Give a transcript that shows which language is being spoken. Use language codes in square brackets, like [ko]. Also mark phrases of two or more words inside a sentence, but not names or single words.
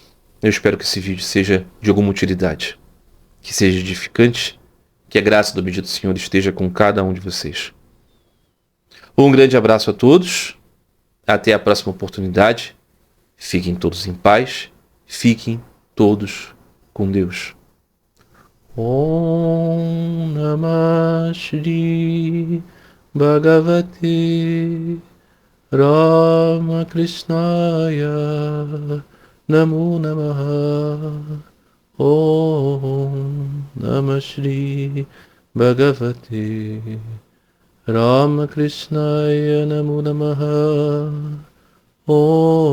[pt] Eu espero que esse vídeo seja de alguma utilidade, que seja edificante, que a graça do bendito Senhor esteja com cada um de vocês. Um grande abraço a todos, até a próxima oportunidade, fiquem todos em paz, fiquem todos com Deus. [sa] ॐ नमः श्री भगवते रामकृष्णाय नमो नमः. ॐ नमः श्री भगवते रामकृष्णाय नमो नमः.